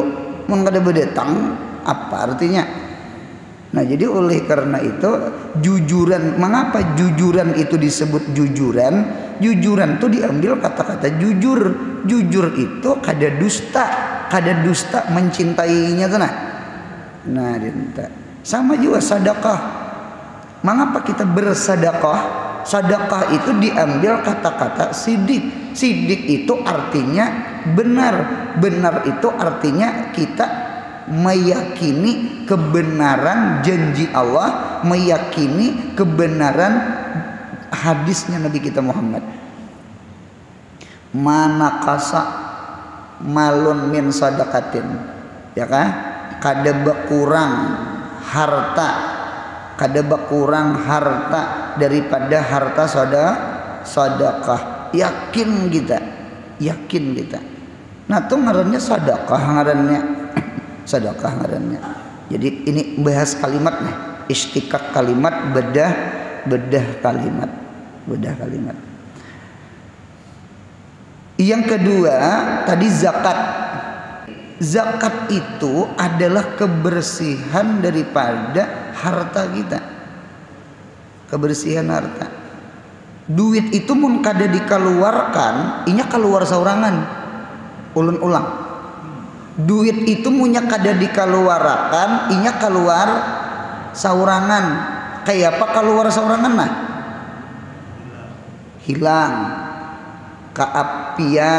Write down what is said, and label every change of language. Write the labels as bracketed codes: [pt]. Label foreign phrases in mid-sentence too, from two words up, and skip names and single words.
[bjn] Mun kada bedetang apa artinya? Nah, jadi oleh karena itu jujuran, mengapa jujuran itu disebut jujuran? Jujuran itu diambil kata-kata jujur. Jujur itu kada dusta mencintainya tuh nah. Nah, sama juga sedekah. Mengapa kita bersedekah? Sedekah itu diambil kata-kata sidik. Sidik itu artinya benar. Benar itu artinya kita meyakini kebenaran janji Allah, meyakini kebenaran hadisnya Nabi kita Muhammad. [ar] ما نقص مال من صدقة, [bjn] ya kan? Kada berkurang harta daripada harta sedekah. Yakin kita. Nah, itu ngarannya sedekah ngarannya. Jadi ini bahas kalimatnya, istiqaq kalimat, bedah kalimat. Yang kedua tadi zakat. Zakat itu adalah kebersihan daripada harta kita. Kebersihan harta. Duit itu mun kada dikeluarkan, inya keluar saurangan. Ulun ulang. Duit itu munnya kada dikeluarkan, inya keluar saurangan. Kayak apa keluar saurangan nah? Hilang. Keapian.